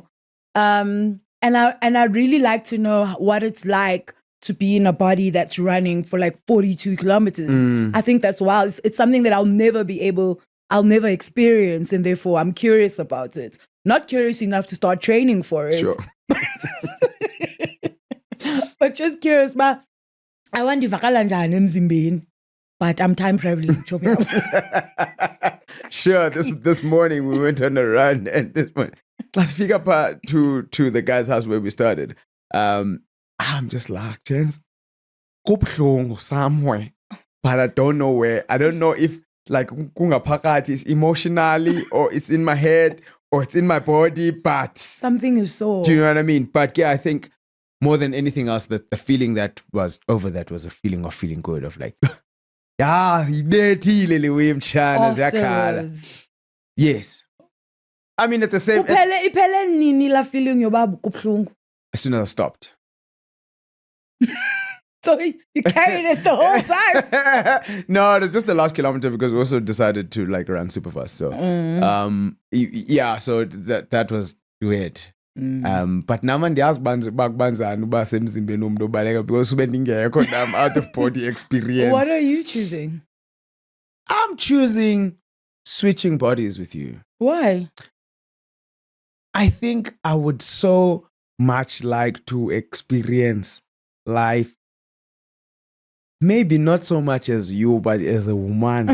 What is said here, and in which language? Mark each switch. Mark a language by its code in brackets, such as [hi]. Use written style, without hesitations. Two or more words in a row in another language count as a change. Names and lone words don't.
[en] And I'd really like to know what it's like to be in a body that's running for like 42 kilometers. I think that's wild. It's something that I'll never experience, and therefore I'm curious about it. Not curious enough to start training for it. Sure. But just curious, but I want to [xh] vakala njani emzimbeni, [en] but I'm time traveling. Sure. This morning we went on a run, and this morning, let's pick up to the guy's house where we started. I'm just like, Chance, kubuhlungu somewhere, but I don't know where. I don't know if like kungaphakathi is emotionally or it's in my head or it's in my body, but something is so. Do you know what I mean? But yeah, I think more than anything else, the feeling that was over that was a feeling of feeling good, of like, yes. I mean, at the same... [xh] Iphele nini la feeling yoba kubuhlungu? [en] As soon as I stopped. So you carried it the whole time? No, it was just the last kilometer because we also decided to like run super fast. So, so that was weird. But now [xh] ndiyazi bakubanzani uba semzimbeni umuntu obaleka because ube ndingekho [en] I'm out of body experience. What are you choosing? I'm choosing switching bodies with you. Why? I think I would so much like to experience life. Maybe not so much as you, but as a woman.